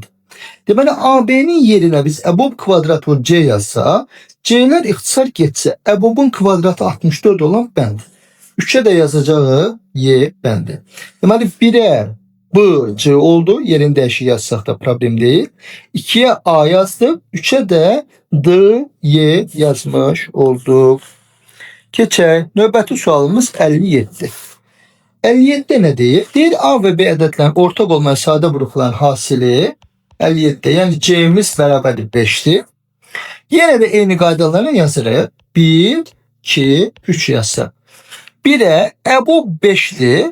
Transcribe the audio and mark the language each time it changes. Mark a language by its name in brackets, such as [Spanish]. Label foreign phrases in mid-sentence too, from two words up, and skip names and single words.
[Azerbaijani] Deməli AB'nin yerine biz EBOB kvadratı vur C yazsaq. C'ler ixtisar getsə. EBOB'un kvadratı 64 olan bənd. 3'e de yazacağıq Y bəndi. Deməli 1'e B, C oldu. Yerini dəyişik yazsaq da problem değil. 2'ye A yazdık. 3'e de D, Y yazmış olduk. Keçək. Növbəti sualımız 57. 57 ne deyir? Deyir A ve B ədədlərin ortaq olmayan sadə qrupların hasili 57. Yəni C'miz bərabərdir 5'dir. Yenə də eyni qaydalarla yazırıq. 1, 2, 3 yazsaq. 1'e EBOB 5'dir.